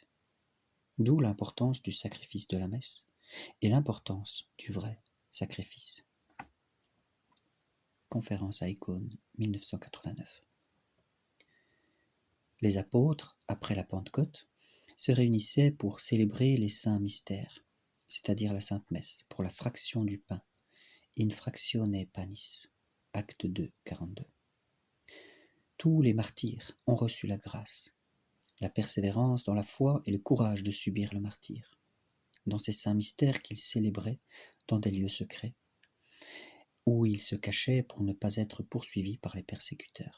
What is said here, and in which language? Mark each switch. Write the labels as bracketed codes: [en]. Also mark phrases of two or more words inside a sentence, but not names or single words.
[fr] D'où l'importance du sacrifice de la messe et l'importance du vrai sacrifice. Conférence à Icône, 1989. Les apôtres, après la Pentecôte, se réunissaient pour célébrer les saints mystères, c'est-à-dire la Sainte Messe, pour la fraction du pain, [la] in fractione panis, [fr] acte 2, 42. Tous les martyrs ont reçu la grâce, la persévérance dans la foi et le courage de subir le martyre, dans ces saints mystères qu'ils célébraient dans des lieux secrets, où ils se cachaient pour ne pas être poursuivis par les persécuteurs.